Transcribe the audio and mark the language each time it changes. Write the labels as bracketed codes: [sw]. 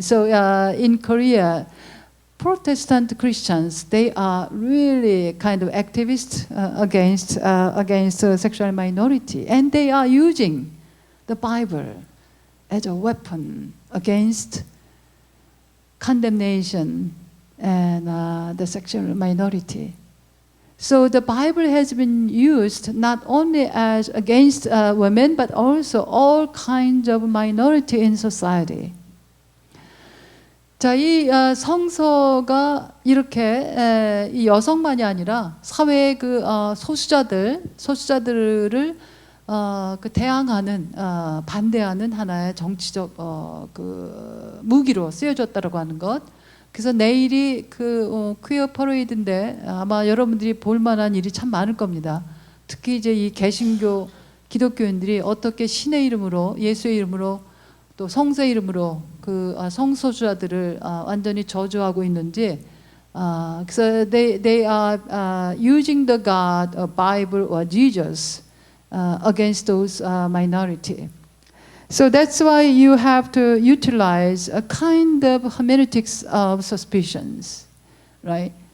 [en] So in Korea, Protestant Christians, they are really kind of activists against sexual minority, and they are using the Bible as a weapon against condemnation and the sexual minority. So the Bible has been used not only as against women, but also all kinds of minority in society. [ko] 자, 이 성서가 이렇게 이 여성만이 아니라 사회의 그 소수자들을 그 대항하는 반대하는 하나의 정치적 그 무기로 쓰여졌다라고 하는 것. 그래서 내일이 그 퀴어 퍼레이드인데 아마 여러분들이 볼 만한 일이 참 많을 겁니다. 특히 이제 이 개신교 기독교인들이 어떻게 신의 이름으로 예수의 이름으로 또 성서의 이름으로 그 성소수자들을 완전히 저주하고 있는지. [en] 그래서 they are using the God, Bible or Jesus against those minority. So that's why you have to utilize a kind of hermeneutics of suspicions, right?